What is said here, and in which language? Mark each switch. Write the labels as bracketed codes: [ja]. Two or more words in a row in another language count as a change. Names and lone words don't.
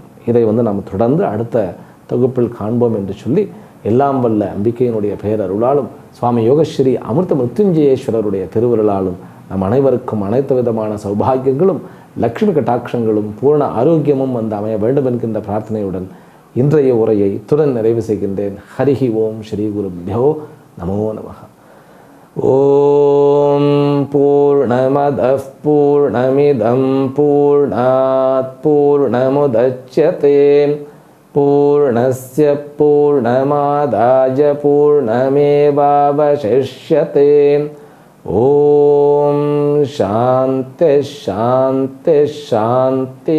[ta] இதை நாம் தொடர்ந்து அடுத்த தொகுப்பில் காண்போம் என்று சொல்லி, எல்லாம் வல்ல அம்பிகையினுடைய பேரருளாலும் சுவாமி யோகஸ்ரீ அமிர்த மிருத்யுஞ்சயேஸ்வரருடைய திருவருளாலும் நம் அனைவருக்கும் அனைத்து விதமான சௌபாகியங்களும் லக்ஷ்மி கட்டாட்சங்களும் பூர்ண ஆரோக்கியமும் அமைய வேண்டும் என்கின்ற பிரார்த்தனையுடன் இன்றைய உரையை இத்துடன் நிறைவு செய்கின்றேன். [sa] हरिः ॐ श्री गुरुभ्यो नमो नमः। ॐ पूर्णमदः पूर्णमिदं पूर्णात् पूर्णमुदच्यते पूर्णस्य पूर्णमादाय पूर्णमेवावशिष्यते. ॐ शान्तिः शान्तिः शान्तिः.